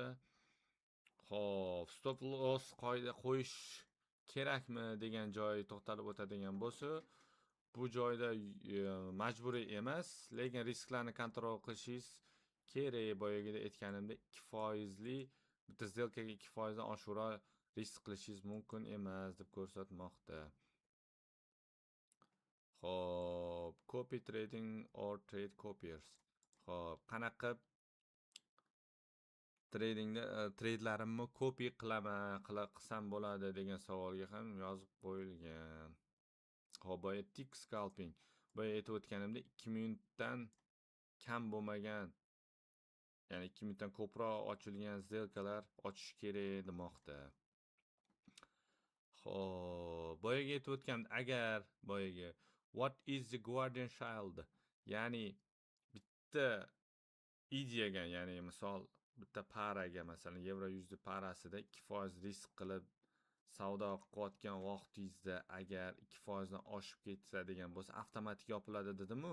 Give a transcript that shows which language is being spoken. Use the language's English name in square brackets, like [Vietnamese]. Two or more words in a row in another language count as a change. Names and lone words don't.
[Uzbek] Xo'p, [English] stop loss [Uzbek] qoida qo'yish kerakmi degan joyi to'xtalib o'tadigan bo'lsa, bu joyda majburiy emas, lekin risklarni kontrol qilishingiz kerak. Boyagida aytganimdek 2% bitta сделкаga 2% dan oshiqroq risk qilishingiz mumkin emas deb ko'rsatmoqda. Xo'p, [English] copy trading or trade copiers. [Uzbek] Xo'p, qanaqa tradingda trade'larimni copy qilsam bo'ladi degan savolga ham yozib qo'yilgan. Xo'p, boya [English] tick scalping. [Uzbek] Boya aytib o'tganimda 2 minutdan kam bo'lmagan, ya'ni 2 minutdan ko'proq ochilgan сделкаlar ochish kerak demoqda. Xo'p, boyaga aytib o'tgan agar boyaga [English] what is the guardian child, [Uzbek] ya'ni bitta ideyaga, ya'ni misol bitta paraga, masalan yevro USD parasida 2% risk qilib savdo qilayotgan vaqtingizda agar 2% dan oshib ketsa degan bo'lsa avtomatik yopiladi dedim-u.